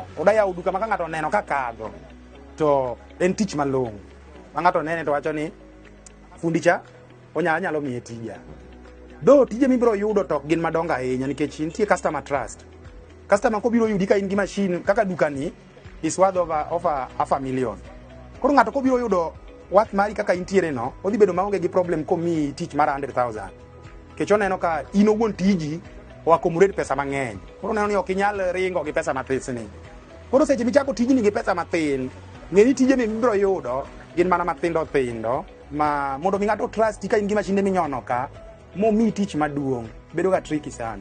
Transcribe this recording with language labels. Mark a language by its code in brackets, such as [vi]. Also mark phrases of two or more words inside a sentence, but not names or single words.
[luo] Oda yaw duka ma ka ng'ato neno kakadho. To en tich malong'o. Ma ng'ato nene to wacho ni fundicha nyalo miye tija. Do tije mibro yudo tok gin madonga ahinya nikech nitie [en] customer trust. [luo] Customer ko biro yudi ka in gi machine kaka duka ni [en] is worth over $500,000. [luo] Koro ng'ato ko biro yudo worth mari kaka intiere no, odhi bedo maonge gi problem ko mi tich mar 100,000. Kech oneno ka in owuon tiji o accommodate pesa mang'eny. Koro neno ni ok inyal ringo gi pesa matin ni. Koro seche michako tijni gi pesa matin, ng'eni tije mibro yudo gin mana mathindo ma mondo mi ng'ato trust ka in gi machine minyono ka mo mi tich maduong' bedo ga tricky sana.